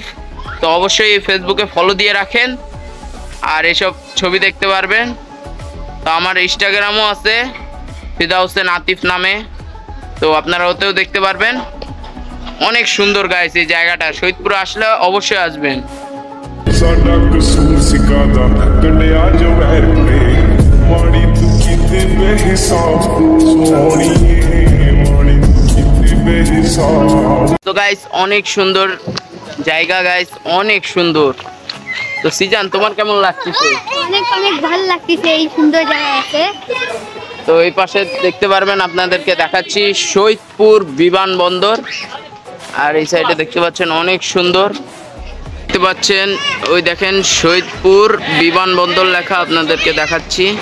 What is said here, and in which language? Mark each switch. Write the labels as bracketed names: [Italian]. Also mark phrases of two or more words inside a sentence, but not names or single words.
[Bangla] তো অবশ্যই ফেসবুকে ফলো দিয়ে রাখেন আর এসব ছবি দেখতে পারবেন। তো আমার ইনস্টাগ্রামও আছে ফিদা হোসেন আতিফ নামে, তো আপনারা ওতেও দেখতে পারবেন। অনেক সুন্দর গাইস এই জায়গাটা, শহীদপুরে আসলে অবশ্যই আসবেন। [Punjabi] ਸਾਡਾ ਕਸੂਰ ਸਿਕਾਦਾ ਕੰਡਿਆ ਜੋ ਵਹਿਰ ਨੇ ਮਾੜੀ ਤੂੰ ਕਿਤੇ ਬੇਹਿਸਾਬ ਸੋਹਣੀਏ ਮਾੜੀ ਤੂੰ ਕਿਤੇ ਬੇਹਿਸਾਬ। [Bangla] তো গাইস অনেক সুন্দর জায়গা গাইস, অনেক সুন্দর। তো সিজান তোমার কেমন লাগতেছে? অনেক অনেক ভালো লাগতেছে, এই সুন্দর জায়গা আছে। তো এই পাশে দেখতে পারবেন, আপনাদেরকে দেখাচ্ছি শহীদপুর বিমানবন্দর। আর এই সাইডে দেখতে পাচ্ছেন অনেক সুন্দর, দেখতে পাচ্ছেন ওই দেখেন শহীদপুর বিমানবন্দর লেখা, আপনাদেরকে দেখাচ্ছি।